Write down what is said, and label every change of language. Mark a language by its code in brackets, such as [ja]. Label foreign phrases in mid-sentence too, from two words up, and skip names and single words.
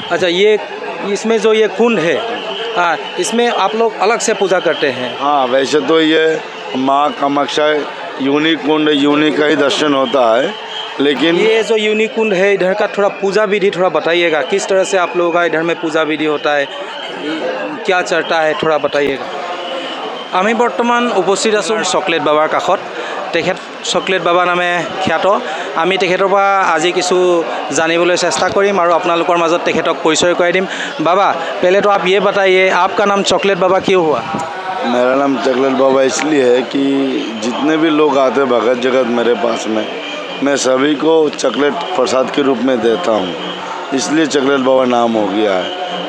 [hi] अच्छा, ये इसमें जो ये कुंड है, हाँ, इसमें आप लोग अलग से पूजा करते हैं? हाँ, वैसे तो ये माँ कामाक्षा यूनिक कुंड, यूनिक का ही दर्शन होता है, लेकिन ये जो यूनिक कुंड है इधर का थोड़ा पूजा विधि थोड़ा बताइएगा, किस तरह से आप लोगों का इधर में पूजा विधि होता है, क्या चलता है, थोड़ा बताइएगा। [as] আমি বৰ্তমান উপস্থিত আছোঁ চকলেট বাবাৰ কাষত। তেখেত চকলেট বাবা নামে খ্যাত। আমি তেখেতৰ পৰা আজি কিছু জানিবলৈ চেষ্টা কৰিম আৰু আপোনালোকৰ মাজত তেখেতক পৰিচয় কৰাই দিম। [hi] बाबा, पहले तो आप ये बताइए, आपका नाम चॉकलेट बाबा क्यों हुआ? मेरा नाम चॉकलेट बाबा इसलिए है कि जितने भी लोग आते भगत जगत मेरे पास में, मैं सभी को चॉकलेट प्रसाद के रूप में देता हूँ, इसलिए चॉकलेट बाबा नाम हो गया है।